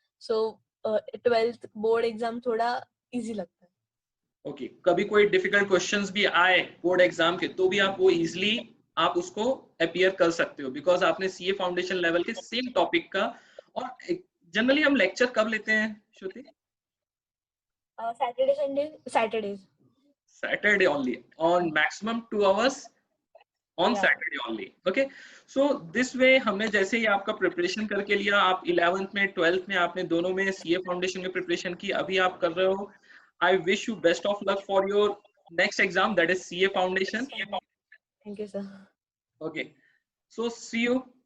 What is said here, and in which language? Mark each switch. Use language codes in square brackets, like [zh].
[hi] सो 12th board exam थोड़ा easy लगता है। ओके, कभी कोई डिफिकल्ट क्वेश्चंस भी आए बोर्ड एग्जाम के, तो भी आप वो इजीली आप उसको अपियर कर सकते हो, बिकॉज आपने सीए फाउंडेशन लेवल के सेम टॉपिक का। और जनरली हम लेक्चर कब लेते हैं श्रुति? Saturday Sunday, Saturdays. [en] Saturday only, on maximum 2 hours on Yeah. Saturday only. Okay, so this way [hi] हमने जैसे ही आपका प्रिपरेशन करके लिया, आप 11th में 12th में आपने दोनों में सीए फाउंडेशन में प्रिपरेशन की, अभी आप कर रहे हो। [en] I wish you best of luck for your next exam, that is CA foundation. Thank you, sir. Okay, so see you.